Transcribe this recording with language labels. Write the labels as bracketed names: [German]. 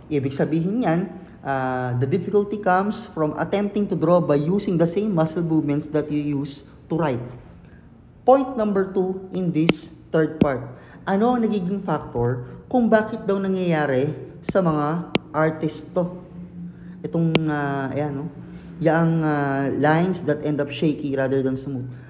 [Filipino] Ibig sabihin yan, [English] the difficulty comes from attempting to draw by using the same muscle movements that you use to write. Point number 2 in this third part. [Filipino] Ano ang nagiging factor kung bakit daw nangyayari sa mga artist to? Itong, yung [English] lines that end up shaky rather than smooth.